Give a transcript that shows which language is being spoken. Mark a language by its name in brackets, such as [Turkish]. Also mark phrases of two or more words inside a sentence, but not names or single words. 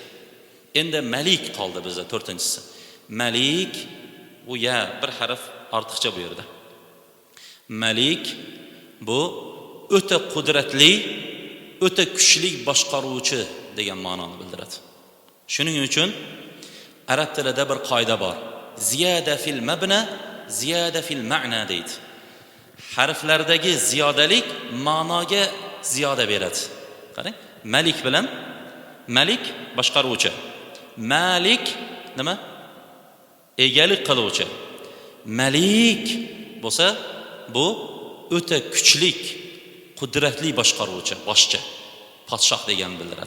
[Uzbek] Endi malik qoldi bizda to'rtinchisi. Malik bu bir harf ortiqcha bu yerda. Malik bu o'ta qudratli, o'ta kuchli boshqaruvchi degan ma'noni bildiradi. Shuning uchun arab tilida bir qoida bor. [Arabic] زيادة في المبنى زيادة في المعنى deydi. [Uzbek] Harflardagi ziyodalik ma'noga ziyoda beradi. Qarang, malik bilan malik boshqaruvchi. Malik nima? Egalik qiluvchi. Malik bo'lsa, bu o'ta kuchlik, qudratli boshqaruvchi, boshchi, podshoh degan bildiradi.